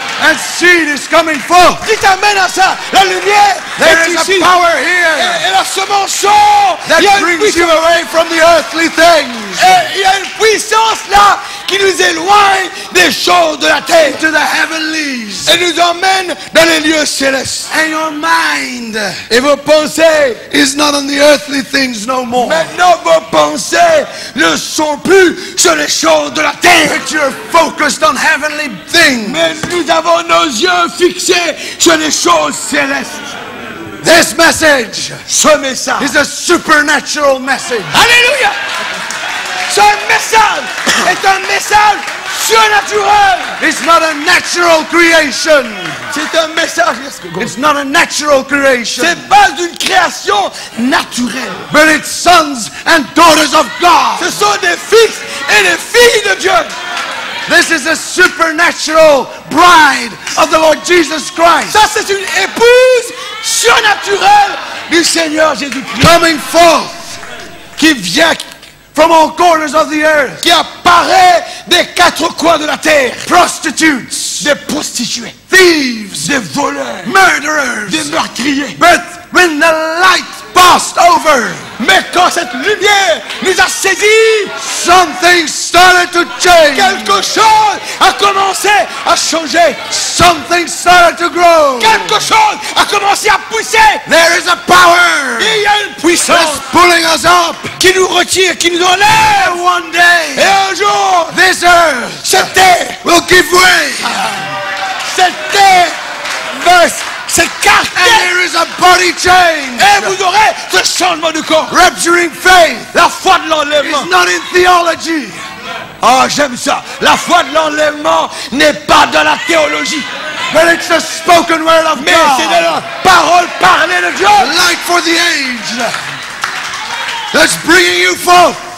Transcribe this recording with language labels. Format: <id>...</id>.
<en>And seed is coming forth.</en> <fr>Dites amen à ça. La lumière</fr> <en>There</en> <fr>est</fr> <en>is a</en> <fr>ici.</fr> <en>power</en> <fr>Et,</fr> <en>here</en> <fr>et la semence sort.</fr> <en>that</en> <fr>Il y a une</fr> <en>brings</en> <fr>puissance.</fr> <en>you away from the earthly things</en> <fr>Et il y a une puissance là qui nous éloigne des choses de la terre</fr> <en>to the heavenlies.</en> <fr>et nous emmène dans les lieux célestes.</fr> <en>And your mind</en> <fr>Et vos pensées,</fr> <en>is not on the earthly things no more.</en> <fr>maintenant vos pensées ne sont plus sur les choses de la terre.</fr> <en>But you're focused on heavenly things.</en> <fr>Mais nous avons nos yeux fixés sur les choses célestes.</fr> <en>This message</en> <fr>Ce message.</fr> <en>is a supernatural message.</en> <fr>Alléluia. Ce message est un message surnaturel.</fr> <en>It's not a natural creation.</en> <fr>C'est un message.</fr> <en>It's not a natural creation.</en> <fr>C'est pas une création naturelle.</fr> <en>But it's sons and daughters of God.</en> <fr>Ce sont des fils et des filles de Dieu.</fr> <en>This is a supernatural bride of the Lord Jesus Christ.</en> <fr>Ça, c'est une épouse surnaturelle du Seigneur Jésus-Christ.</fr> <en>Coming forth</en> <fr>Qui vient,</fr> <en>from all corners of the earth.</en> <fr>qui apparaît des quatre coins de la terre.</fr> <en>Prostitutes,</en> <fr>Des prostituées,</fr> <en>thieves,</en> <fr>des voleurs,</fr> <en>murderers.</en> <fr>des meurtriers.</fr> <en>But when the light passed over,</en> <fr>Mais quand cette lumière nous a saisis,</fr> <en>something started to change.</en> <fr>quelque chose a commencé à changer.</fr> <en>Something started to grow.</en> <fr>Quelque chose a commencé à pousser.</fr> <en>There is a power</en> <fr>Et il y a une puissance</fr> <en>that's pulling us up.</en> <fr>qui nous retire, qui nous enlève.</fr> <en>And one</en> <fr>Et</fr> <en>day,</en> <fr>un jour,</fr> <en>this earth</en> <fr>cette terre,</fr> <en>will give way.</en> <fr>cette terre va s'écarter.</fr> <en>And there is a body change.</en> <fr>Et vous aurez ce changement de corps.</fr> <en>Rapturing faith</en> <fr>La foi de l'enlèvement.</fr> <en>is not in theology.</en> <fr>Oh, j'aime ça. La foi de l'enlèvement n'est pas dans la théologie,</fr> <en>But it's the spoken word of</en> <fr>mais c'est de</fr> <en>God.</en> <fr>la parole parlée de Dieu.</fr> <en>Light for the age. That's bringing you forth.</en>